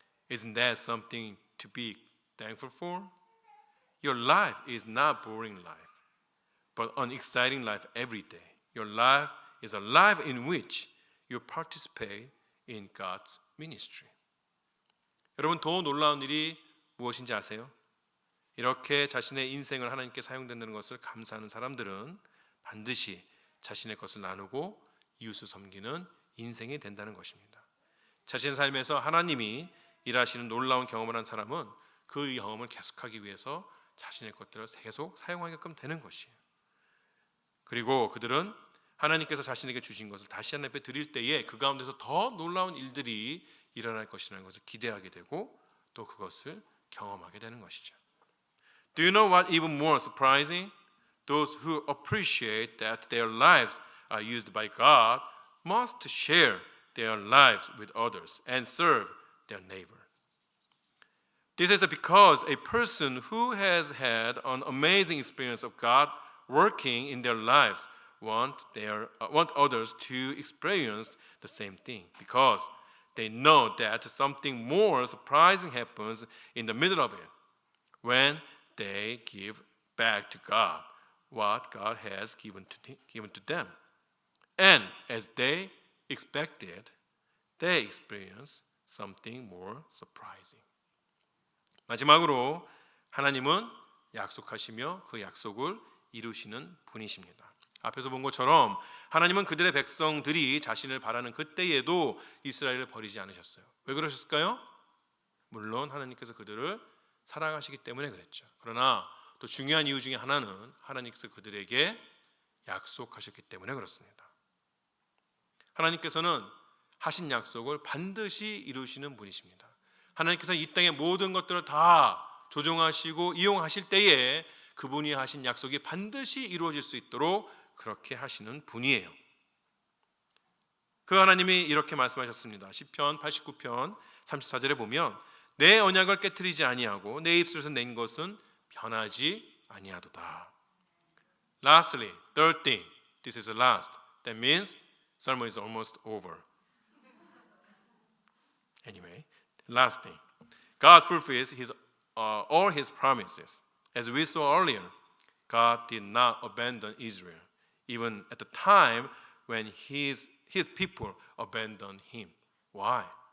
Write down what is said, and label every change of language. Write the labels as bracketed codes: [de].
[en] Isn't that something to be thankful for? Your life is not boring life, but an exciting life every day. Your life is a life in which you participate in God's ministry. [ko] 여러분, 더 놀라운 일이 무엇인지 아세요? 이렇게 자신의 인생을 하나님께 사용된다는 것을 감사하는 사람들은 반드시 자신의 것을 나누고 이웃을 섬기는 인생이 된다는 것입니다. 자신의 삶에서 하나님이 일하시는 놀라운 경험을 한 사람은 그 경험을 계속하기 위해서 자신의 것들을 계속 사용하게끔 되는 것이에요. 그리고 그들은 하나님께서 자신에게 주신 것을 다시 하나님 앞에 드릴 때에 그 가운데서 더 놀라운 일들이 일어날 것이라는 것을 기대하게 되고 또 그것을 경험하게 되는 것이죠. [en] Do you know what even more surprising? Those who appreciate that their lives are used by God must share their lives with others and serve their neighbors. This is because a person who has had an amazing experience of God working in their lives want others to experience the same thing because they know that something more surprising happens in the middle of it when they give back to God what God has given to them. And as they expected, they experience something more surprising. [ko] 마지막으로 하나님은 약속하시며 그 약속을 이루시는 분이십니다. 앞에서 본 것처럼 하나님은 그들의 백성들이 자신을 바라는 그때에도 이스라엘을 버리지 않으셨어요. 왜 그러셨을까요? 물론 하나님께서 그들을 사랑하시기 때문에 그랬죠. 그러나 또 중요한 이유 중에 하나는 하나님께서 그들에게 약속하셨기 때문에 그렇습니다. 하나님께서는 하신 약속을 반드시 이루시는 분이십니다. 하나님께서 이 땅의 모든 것들을 다 조종하시고 이용하실 때에 그분이 하신 약속이 반드시 이루어질 수 있도록 그렇게 하시는 분이에요. 그 하나님이 이렇게 말씀하셨습니다. 시편 89편 34절에 보면 내 언약을 깨트리지 아니하고 내 입술에서 낸 것은 변하지 아니하도다. [en] Lastly, third thing. This is the last. That means sermon is almost over. Anyway, last thing. God fulfills all his promises. As we saw earlier, God did not abandon Israel, even at the time when his people abandoned him. Why?